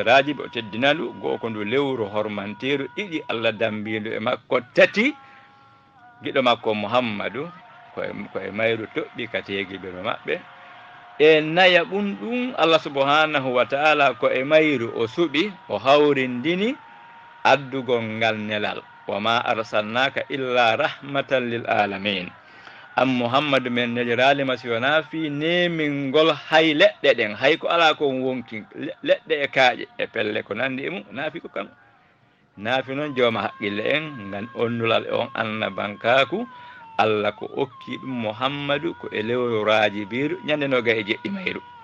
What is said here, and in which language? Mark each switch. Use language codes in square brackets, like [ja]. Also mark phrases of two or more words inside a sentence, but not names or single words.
[ff] Rajibi o teddinalu goho ko ndu lewru hormanteru 2 Allah dambindu e makko 3 giɗo makko Muhammadu ko e mayru toɓɓi ka teegibiro maɓɓe e naya ɗum Allah [ar] سبحانه وتعالى [ff] ko e mayru o suɓi o hawrindini addugol ngal nelal [ar] وما أرسلناك إلا رحمة للعالمين [ff] am Muhammadu men neliralima si wona fi nemingol hay leɗɗe ɗen hay ko ala ko wonki leɗɗe e kaaƴe e pelle ko nandi e mum naafi ko kam naafi noon jooma haqqille en ngan onnulal e on annabankaku Allah ko okki ɗum Muhammadu ko e lewru Rajibiru ñande noga e jeɗɗi mayru